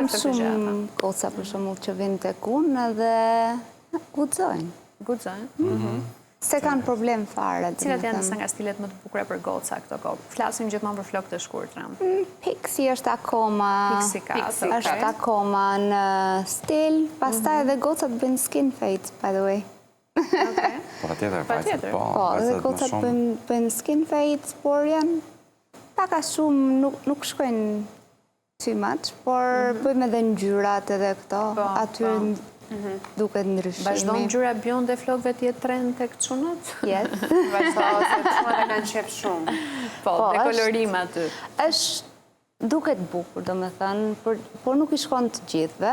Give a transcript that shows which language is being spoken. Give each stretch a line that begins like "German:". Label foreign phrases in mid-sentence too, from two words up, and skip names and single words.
Albanian: Unë kam shumë goca për shembull që vinë tek unë dhe guxojnë. Guxojnë? Se kanë problem fare. Cilat janë disa nga stilet më të bukura për goca këto kohë? Flasim gjithmonë për flokët e shkurtra. Pixi është akoma është akoma në stil, pastaj edhe gocat bëjnë
English: skin fade, by the way.
Albanian: Po patjetër. Po, edhe gocat bëjnë
English: skin fade,
Albanian: por janë pak a shumë nuk shkojnë
English: too much,
Albanian: por bëjmë edhe ngjyrat edhe këto, aty duket ndryshimi. Vazhdon ngjyra bjonde e flokëve të jetë trend tek çunat? Yes. Vazhdon, se çunat e kanë qef shumë. Po, dekolorim aty. Është duket bukur, domethënë, por nuk i shkon të gjithëve.